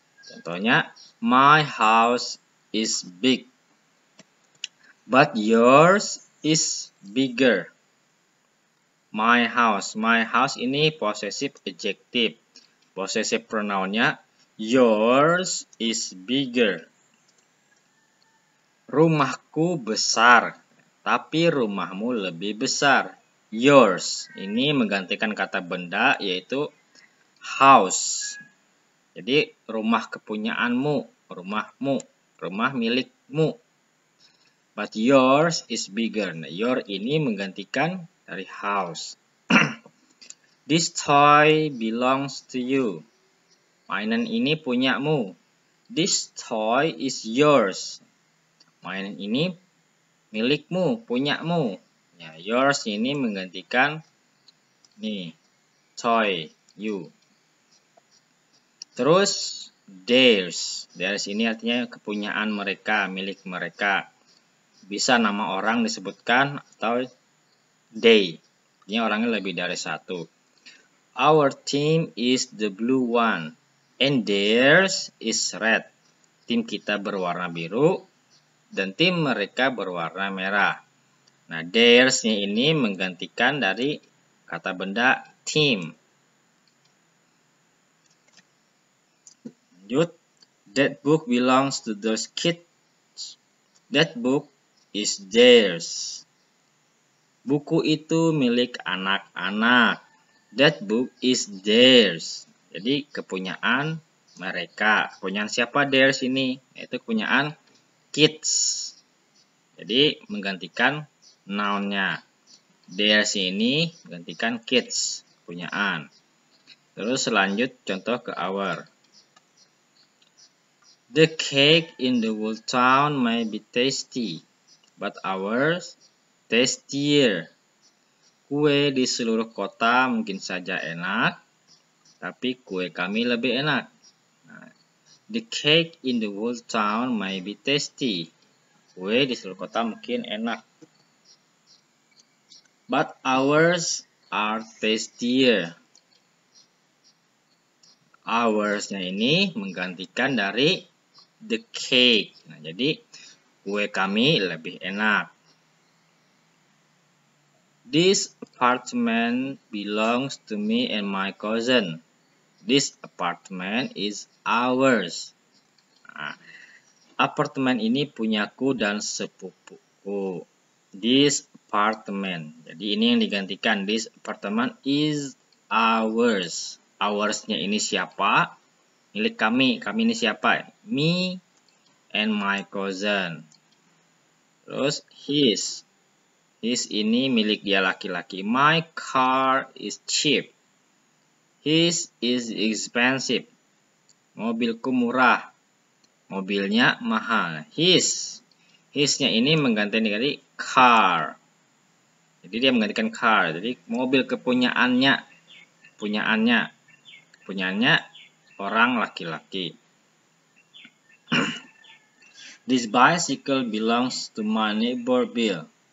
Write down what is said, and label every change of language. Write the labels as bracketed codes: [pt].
[en] Contohnya, my house is big. But yours is bigger. My house [id] ini [en] possessive adjective. Possessive pronounnya yours is bigger. [id] Rumahku besar, tapi rumahmu lebih besar. Yours ini menggantikan kata benda yaitu house. Jadi rumah kepunyaanmu, rumahmu, rumah milikmu. [en] But yours is bigger. Nah, your [id] ini menggantikan dari [en] house. This toy belongs to you. [id] Mainan ini punyamu. [en] This toy is yours. [id] Mainan ini milikmu, punyamu. Ya, yours ini menggantikan nih, toy, you. Terus theirs. Theirs ini artinya kepunyaan mereka, milik mereka. Bisa nama orang disebutkan atau they. Ini orangnya lebih dari satu. [en] Our team is the blue one and theirs is red. [id] Tim kita berwarna biru dan tim mereka berwarna merah. Nah, theirs-nya ini menggantikan dari kata benda team. Lanjut. [en] That book belongs to those kids. That book is theirs. [id] Buku itu milik anak-anak. [en] That book is theirs. [id] Jadi kepunyaan mereka. Kepunyaan siapa theirs ini? Yaitu kepunyaan kids. Jadi menggantikan noun-nya. Theirs ini menggantikan kids. Kepunyaan. Terus lanjut contoh ke our. [en] The cake in the whole town may be tasty, but ours tastier. [id] Kue di seluruh kota mungkin saja enak, tapi kue kami lebih enak. Nah, the cake in the whole town may be tasty. Kue di seluruh kota mungkin enak, [en] but ours are tastier. [id] Ours-nya ini menggantikan dari the cake. Nah, jadi kue kami lebih enak. [en] This apartment belongs to me and my cousin. This apartment is ours. [id] Nah, apartemen ini punyaku dan sepupuku. [en] This apartment. [id] Jadi ini yang digantikan. [en] This apartment is ours. [id] Ours-nya ini siapa? Milik kami. Kami ini siapa? [en] Me and my cousin. [id] Terus [en] his. [id] His ini milik dia laki-laki. [en] My car is cheap. His is expensive. [id] Mobilku murah. Mobilnya mahal. His. His-nya ini menggantikan dari car. Jadi dia menggantikan car. Jadi mobil kepunyaannya. Punyaannya orang laki-laki. [en] This bicycle belongs to my neighbor Bill.